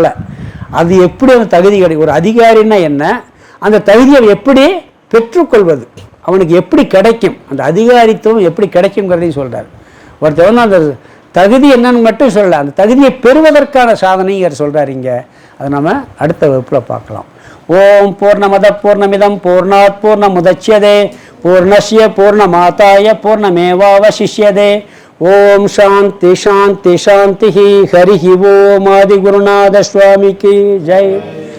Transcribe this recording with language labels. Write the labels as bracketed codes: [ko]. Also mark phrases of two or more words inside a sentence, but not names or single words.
[ta] அது எப்படி அந்த தகுதி கிடைக்கும், ஒரு அதிகாரின்னா என்ன, அந்த தகுதியை எப்படி பெற்றுக்கொள்வது, அவனுக்கு எப்படி கிடைக்கும், அந்த அதிகாரித்துவம் எப்படி கிடைக்குங்கிறதையும் சொல்கிறார். ஒருத்தர் வந்து அந்த தகுதி என்னன்னு மட்டும் சொல்லலை, அந்த தகுதியை பெறுவதற்கான சாதனைங்கிறத சொல்கிறார் இங்கே. அதை நம்ம அடுத்த வகுப்பில் பார்க்கலாம். [sa] ॐ पूर्णमदः पूर्णमिदं पूर्णात् पूर्णमुदच्यते पूर्णस्य पूर्णमादाय पूर्णमेवावशिष्यते. ॐ शान्तिः शान्तिः शान्तिः. [ta] ஹரி ஓம் ஆதி குருநாத சுவாமிக்கு ஜெய்.